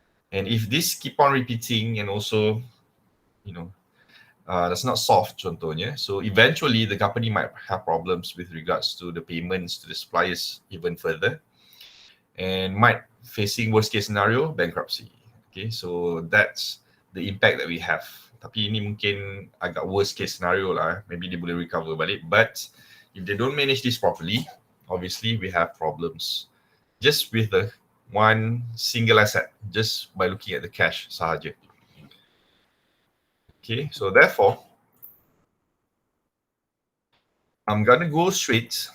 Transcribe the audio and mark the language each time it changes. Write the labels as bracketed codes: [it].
[en] And if this keep on repeating and also, that's not solved contohnya, so eventually the company might have problems with regards to the payments to the suppliers even further, and might facing worst case scenario, bankruptcy. Okay, so that's the impact that we have. [ms] Tapi ini mungkin agak [en] worst case scenario [ms] lah. Maybe dia boleh recover balik. [en] But if they don't manage this properly, obviously we have problems. Just with the one single asset, just by looking at the cash sahaja. Okay, so therefore, I'm gonna go straight.